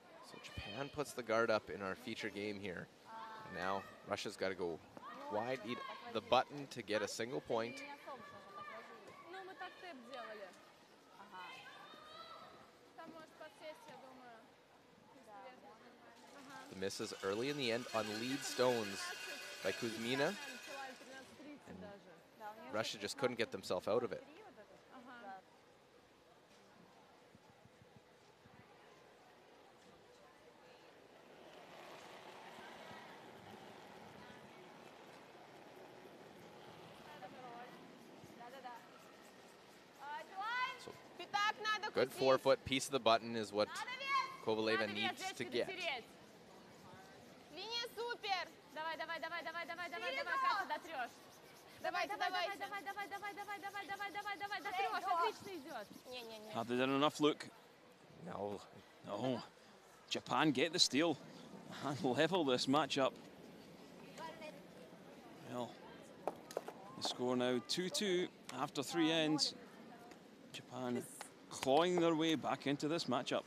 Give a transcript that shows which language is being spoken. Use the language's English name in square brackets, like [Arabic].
[English] So Japan puts the guard up in our feature game here. And now Russia's got to go wide, need the button to get a single point. [Russian] Ну, мы так тэп делали. Ага. Там может подсесть, я думаю. [English] The misses early in the end on lead stones by Kuzmina. Russia just couldn't get themselves out of it. So good forefoot piece of the button is what Kovaleva needs to get. [Russian] Линия супер! Давай, давай, давай, давай, давай, давай, давай, Катя, дотрешь. Давай, давай, давай, давай, давай, давай, давай, давай, давай, давай, давай, дотрешь, отлично идет. [English] Have they done enough, Luke? No. No. Japan get the steal and level this matchup. Well, the score now 2-2 after 3 ends. Japan clawing their way back into this matchup.